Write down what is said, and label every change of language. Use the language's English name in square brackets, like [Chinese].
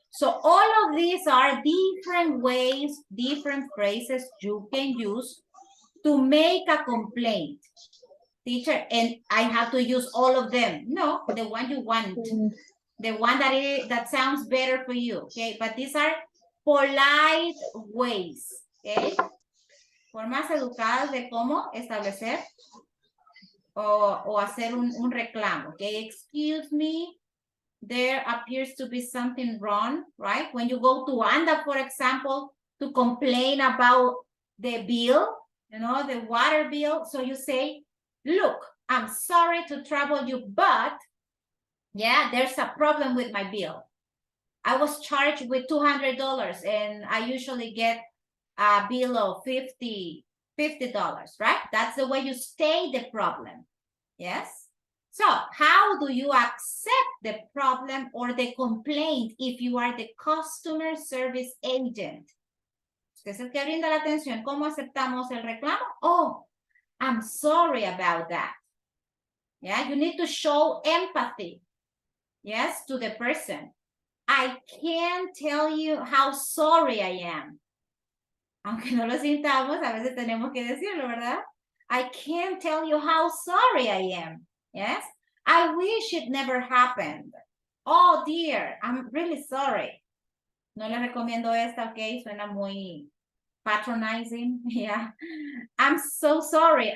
[English] So all of these are different ways, different phrases you can use to make a complaint. Teacher, and I have to use all of them. No, the one you want. The one that sounds better for you, okay? But these are polite ways, okay? [Spanish] Formas educadas de cómo establecer o hacer un reclamo, okay? [English] Excuse me, there appears to be something wrong, right? When you go to ANDA, for example, to complain about the bill, you know, the water bill. So you say, look, I'm sorry to trouble you, but yeah, there's a problem with my bill. I was charged with $200 and I usually get a bill of $50, right? That's the way you state the problem. Yes? So how do you accept the problem or the complaint if you are the customer service agent? [Spanish] Usted es el que brinda la atención. ¿Cómo aceptamos el reclamo? [English] Oh, I'm sorry about that. Yeah, you need to show empathy. Yes, to the person. I can't tell you how sorry I am. [Spanish] Aunque no lo sintamos, a veces tenemos que decirlo, ¿verdad? [English] I can't tell you how sorry I am. Yes? I wish it never happened. Oh dear, I'm really sorry. [Spanish] No le recomiendo esta, [English] okay? [Spanish] Suena muy [English] patronizing. Yeah. I'm so sorry.